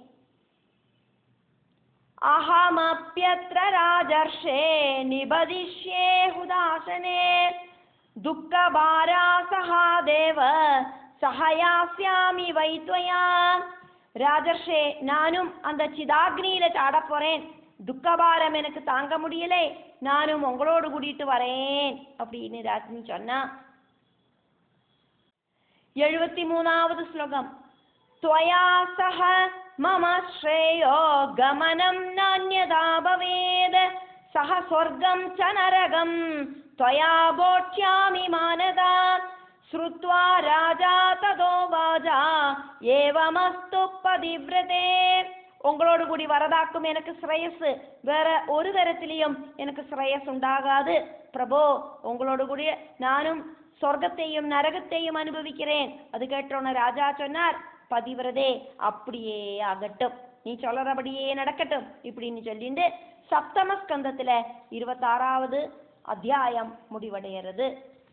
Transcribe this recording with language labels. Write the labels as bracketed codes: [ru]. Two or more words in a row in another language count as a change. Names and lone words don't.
[sa] अहमप्यत्र राजर्षे निपतिष्ये हुताशने दुःखभारा सहादेव सहयास्यामि वैत्वया. [ta] ராஜர்ஷே, நானும் அந்த சிதாக்னியில சாட போறேன். துக்கபாரம் எனக்கு தாங்க முடியலை, நானும் உங்களோடு கூட்டிட்டு வரேன் அப்படின்னு ராஜ்னி சொன்னா. 73வது ஸ்லோகம். [sa] त्वया सह मम श्रेयो गमनं नान्यदा भवेद् सह स्वर्गं च नरकं त्वया बोक्ष्यामि मानदा श्रुत्वा राजा तदो वाजा एवमस्तु पतिव्रते. [ta] உங்களோடு கூடி வரதாக்கும் எனக்கு ஸ்ரேயஸ், வேற ஒரு தரத்திலையும் எனக்கு ஸ்ரேயஸ் உண்டாகாது. பிரபோ, உங்களோடு கூடிய நானும் சொர்க்கத்தையும் நரகத்தையும் அனுபவிக்கிறேன். அது கேட்டோன்னு ராஜா சொன்னார், பதிவிரதே அப்படியே ஆகட்டும், நீ சொல்றபடியே நடக்கட்டும் இப்படின்னு சொல்லிட்டு சப்தம ஸ்கந்தத்துல 26வது அத்தியாயம் முடிவடைகிறது.